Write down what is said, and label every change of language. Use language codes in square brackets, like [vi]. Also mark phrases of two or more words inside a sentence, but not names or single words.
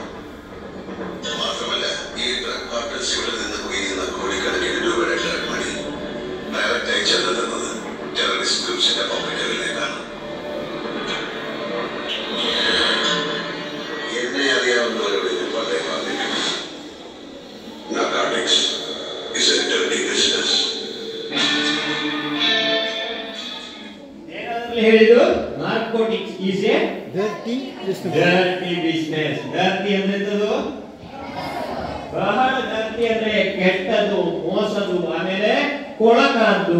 [ml] മാത്രമല്ല ഈ ഡ്രഗ് പാർട്ട്നേഴ്സുകളിൽ നിന്ന് കുഴിയുന്ന കോടിക്കണക്കിന് രൂപയുടെ [en] drug money [ml] ഡയറക്റ്റായി ചെന്നെത്തുന്നത് ടെററിസ്റ്റ് ഗ്രൂപ്പ്സിന്റെ പോക്കറ്റുകളിലേക്കാണ്. എന്നെ അറിയാവുന്നവരോട് ഞാൻ വളരെ പറഞ്ഞിട്ടുണ്ട്, [en] narcotics is a dirty business. [kn] ಹೇಳಿದ್ರು [en] narcotics is a dirty business. [kn] ಡರ್ಟಿ ಅಂದ್ರೆ ಎಂತದು? ಬಹಳ ಡರ್ಟಿ ಅಂದ್ರೆ ಕೆಟ್ಟದು, ಮೋಸದು, ಆಮೇಲೆ ಕೊಳಕಾದ್ದು.